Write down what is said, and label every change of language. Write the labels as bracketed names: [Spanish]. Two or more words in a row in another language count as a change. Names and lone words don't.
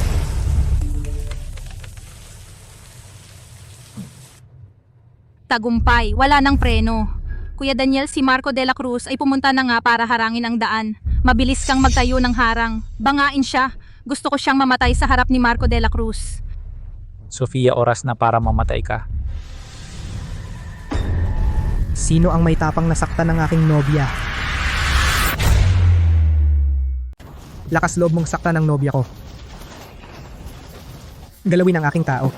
[Filipino] Tagumpay, wala nang preno. Kuya Daniel, si Marco de la Cruz ay pumunta na nga para harangin ang daan. Mabilis kang magtayo ng harang. Bangain siya. Gusto ko siyang mamatay sa harap ni Marco de la Cruz. Sofia, oras na para mamatay ka. Sino ang may tapang nasaktan ng aking nobya? Lakas loob mong saktan ng nobya ko. Galawin ang aking tao.